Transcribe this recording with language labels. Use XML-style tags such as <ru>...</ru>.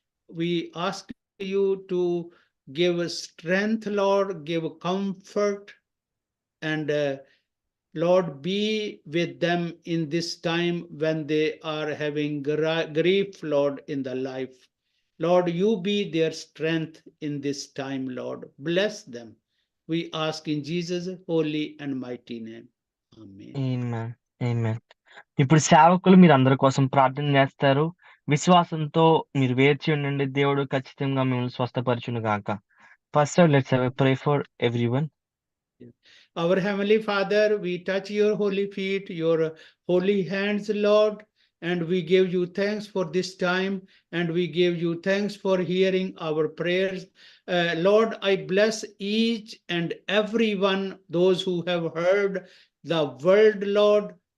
<en>We ask you to give strength, Lord, give comfort, and Lord, be with them in this time when they are having grief, Lord, in the life. Lord, you be their strength in this time, Lord. Bless them. We ask in Jesus' holy and mighty name. Amen. Amen. Amen.</en> <te>ఇప్పుడు సేవకులు మీరు అందరి కోసం ప్రార్థన చేస్తారు. విశ్వాసంతో మీరు వేచి ఉండండి. దేవుడు ఖచ్చితంగా మిమ్మల్ని స్వస్థపరచును గాక.</te> <en>First let's have a pray for everyone. Our Heavenly Father, we touch your holy feet, your holy hands, Lord, and we give you thanks for this time, and we give you thanks for hearing our prayers. Lord, I bless each and everyone, those who have heard the word, Lord.</en>